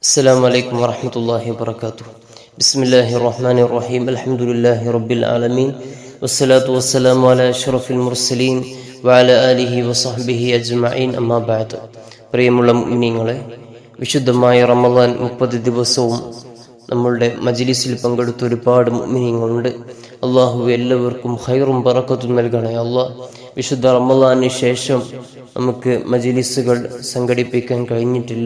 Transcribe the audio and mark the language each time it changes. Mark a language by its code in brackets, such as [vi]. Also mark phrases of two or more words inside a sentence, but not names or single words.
[ar] السلام عليكم ورحمة الله وبركاته. بسم الله الرحمن الرحيم. الحمد لله رب العالمين والصلاة والسلام على أشرف المرسلين وعلى آله وصحبه أجمعين. أما بعد. [ml] പ്രിയമുള്ള മുഅ്മിനീങ്ങളെ, വിശുദ്ധമായ റമളാൻ 30 ദിവസവും നമ്മളുടെ മജ്ലിസിൽ പങ്കെടുത്ത ഒരുപാട് മുഅ്മിനീങ്ങളുണ്ട്. അള്ളാഹു എല്ലാവർക്കും ഖൈറും ബറക്കത്തും നൽകണേ അള്ളാഹ്. വിശുദ്ധ റമളാനിന് ശേഷം നമുക്ക് മജ്ലിസുകൾ സംഘടിപ്പിക്കാൻ കഴിഞ്ഞിട്ടില്ല.